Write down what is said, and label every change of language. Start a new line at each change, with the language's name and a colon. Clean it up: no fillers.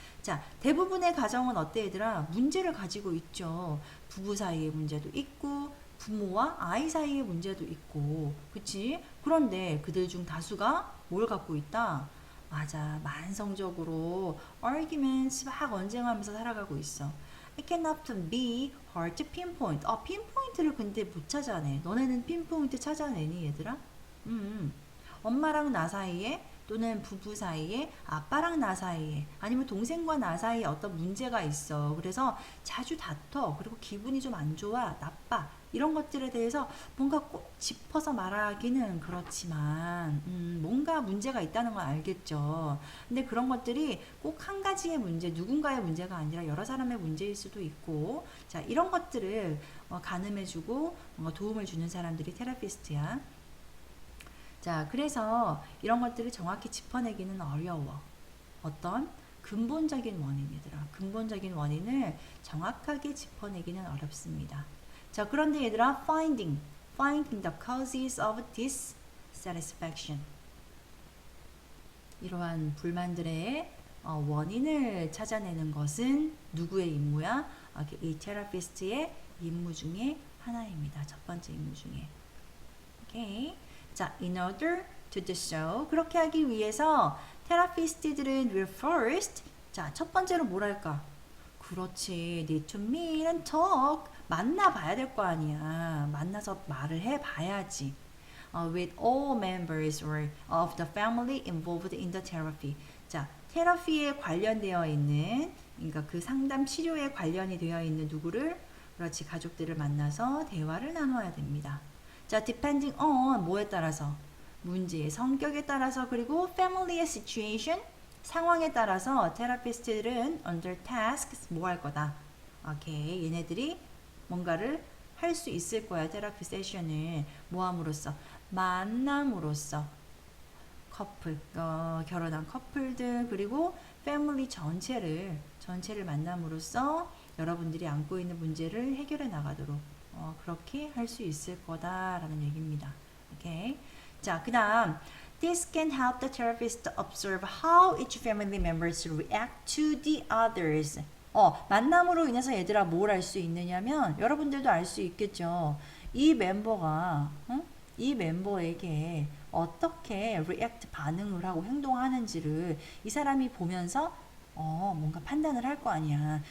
Korean: 자, 대부분의 가정은 어때 얘들아? 문제를 가지고 있죠. 부부 사이의 문제도 있고 부모와 아이 사이의 문제도 있고 그치? 그런데 그들 중 다수가 뭘 갖고 있다? 맞아. 만성적으로
English: arguments
Korean: 막 언쟁하면서 살아가고 있어.
English: It cannot be hard to pinpoint.
Korean: 핀포인트를 근데 못 찾아내. 너네는 핀포인트 찾아내니 얘들아? 엄마랑 나 사이에 또는 부부 사이에 아빠랑 나 사이에 아니면 동생과 나 사이에 어떤 문제가 있어. 그래서 자주 다퉈. 그리고 기분이 좀 안 좋아. 나빠. 이런 것들에 대해서 뭔가 꼭 짚어서 말하기는 그렇지만 뭔가 문제가 있다는 건 알겠죠. 근데 그런 것들이 꼭 한 가지의 문제, 누군가의 문제가 아니라 여러 사람의 문제일 수도 있고 자 이런 것들을 가늠해주고 뭔가 도움을 주는 사람들이 테라피스트야. 자, 그래서 이런 것들을 정확히 짚어내기는 어려워. 어떤 근본적인 원인, 얘들아. 근본적인 원인을 정확하게 짚어내기는 어렵습니다. 자, 그런데 얘들아,
English: finding the causes of dissatisfaction.
Korean: 이러한 불만들의 원인을 찾아내는 것은 누구의 임무야? 이 테라피스트의 임무 중에 하나입니다. 첫 번째 임무 중에. 오케이. 자,
English: in order to do so
Korean: 그렇게 하기 위해서 테라피스트들은
English: will first
Korean: 자, 첫 번째로 뭘 할까? 그렇지.
English: need to meet and talk
Korean: 만나봐야 될 거 아니야. 만나서 말을 해봐야지.
English: with all members of the family involved in the therapy.
Korean: 자, 테라피에 관련되어 있는 그러니까 그 상담 치료에 관련이 되어 있는 누구를 그렇지. 가족들을 만나서 대화를 나눠야 됩니다. 자,
English: depending on
Korean: 뭐에 따라서 문제의 성격에 따라서 그리고 family의 situation 상황에 따라서 테라피스트들은
English: under tasks
Korean: 뭐 할 거다. 오케이, 얘네들이 뭔가를 할 수 있을 거야. 테라피 세션을 뭐 함으로써 만남으로써 커플 결혼한 커플들 그리고 패밀리 전체를 만남으로써 여러분들이 안고 있는 문제를 해결해 나가도록 그렇게 할 수 있을 거다라는 얘기입니다. 오케이. 자, 그다음
English: This can help the therapist observe how each family members react to the others.
Korean: 만남으로 인해서 얘들아 뭘 알 수 있느냐면 여러분들도 알 수 있겠죠. 이 멤버가 이 멤버에게 어떻게 react 반응을 하고 행동하는지를 이 사람이 보면서 뭔가 판단을 할 거 아니야.